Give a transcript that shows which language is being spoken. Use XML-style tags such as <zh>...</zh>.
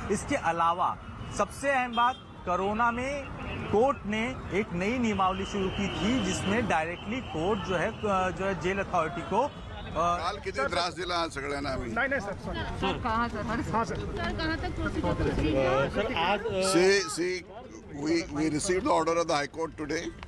<hi>इसके अलावा सबसे अहम बात, कोरोना में कोर्ट ने एक नई नियमावली शुरू की थी जिसमें डायरेक्टली कोर्ट जो है जेल अथॉरिटी को</hi> <mr>काल किती त्रास दिला सगळ्यांना आम्ही</mr> <hi>नहीं सर कहाँ सर हाँ सर कहाँ तक प्रोसीजर सर आज</hi> <en>see we received the order of the High Court today.</en>